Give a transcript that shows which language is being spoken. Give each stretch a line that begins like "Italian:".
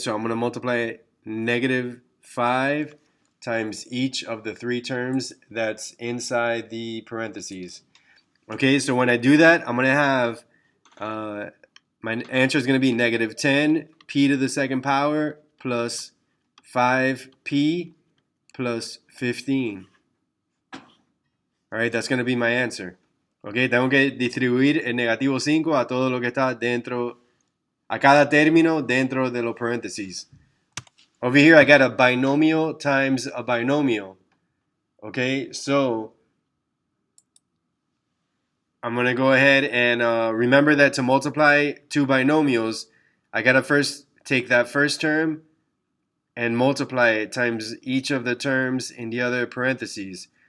English: So I'm going to multiply -5 times each of the three terms that's inside the parentheses. Okay. So when I do that, I'm going to have my answer is going to be -10 p to the second power plus 5p plus 15. All right, that's going to be my answer.
Spanish: Okay, tengo que distribuir el -5 a todo lo que está dentro, a cada término dentro de los paréntesis.
English: Over here, I got a binomial times a binomial. Okay, so I'm going to go ahead and remember that to multiply two binomials, I got to first take that first term and multiply it times each of the terms in the other parentheses.